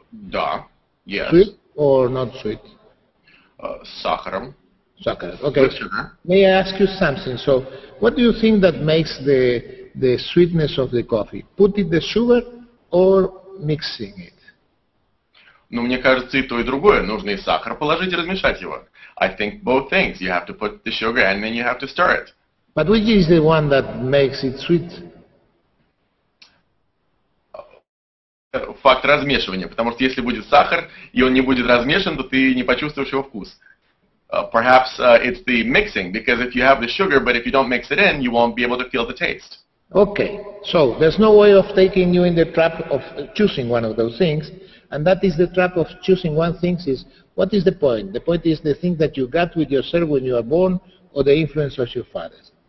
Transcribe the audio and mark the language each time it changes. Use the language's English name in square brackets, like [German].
[Russian] Да, yes. [English] Sweet or not sweet? [Russian] Сахаром. [English] Soccer. Okay. May I ask you something? So, what do you think that makes the sweetness of the coffee? Putting the sugar or mixing it? [Russian] Ну, мне кажется, и то, и другое. Нужно и сахар положить, и размешать его. [English] I think both things. You have to put the sugar and then you have to stir it. But which is the one that makes it sweet? [Russian] Факт размешивания. Потому что если будет сахар, и он не будет размешан, то ты не почувствуешь его вкус. [English] Perhaps it's the mixing, because if you have the sugar, but if you don't mix it in, you won't be able to feel the taste. Okay, so there's no way of taking you in the trap of choosing one of those things, and that is the trap of choosing one thing is, what is the point? The point is the thing that you got with yourself when you are born, or the influence of your fathers.